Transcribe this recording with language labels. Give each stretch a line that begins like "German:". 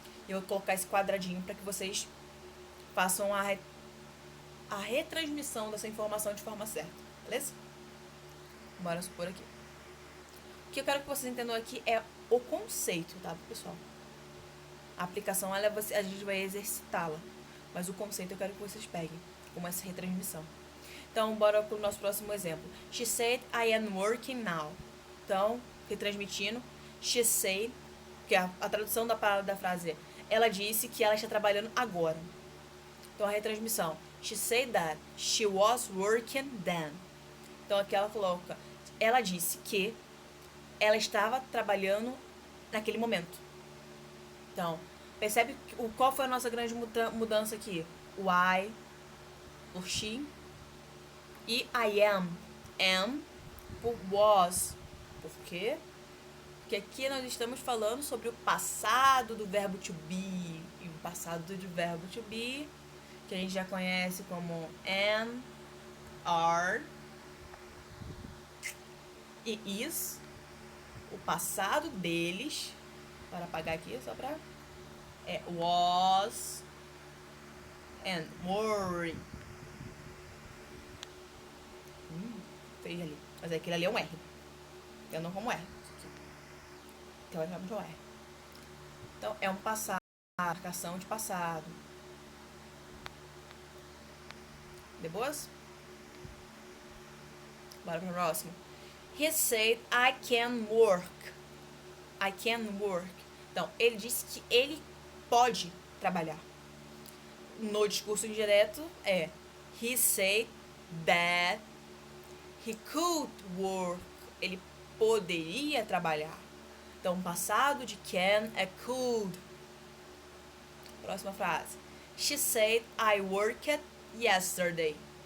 Portuguese: E eu vou colocar esse quadradinho para que vocês façam a retransmissão dessa informação de forma certa, beleza? Bora supor aqui. O que eu quero que vocês entendam aqui é o conceito, tá, pessoal? A aplicação, a gente vai exercitá-la. Mas o conceito eu quero que vocês peguem, como essa retransmissão. Então, bora pro nosso próximo exemplo.
English: She said, I am working now.
Portuguese: Então, retransmitindo,
English: she said,
Portuguese: que a tradução da palavra da frase é, ela disse que ela está trabalhando agora. Então, a retransmissão,
English: she said that she was working then.
Portuguese: Então, aqui ela coloca, ela disse que ela estava trabalhando naquele momento. Então, percebe qual foi a nossa grande mudança aqui? O I, por she, e I am. Am, por was. Por quê? Porque aqui nós estamos falando sobre o passado do verbo to be. E o passado do verbo to be, que a gente já conhece como am, are e is, o passado deles, para apagar aqui só pra, was and were. Fez ali, mas aquele ali é um R, eu não como R, teoricamente é um R. Então é um passado, marcação de passado. De boas? Bora pro próximo.
English: He said I can work. I can work.
Portuguese: Então, ele disse que ele pode trabalhar. No discurso indireto é
English: he said that he could work.
Portuguese: Ele poderia trabalhar. Então, passado de can é could. Próxima frase.
English: She said I worked yesterday.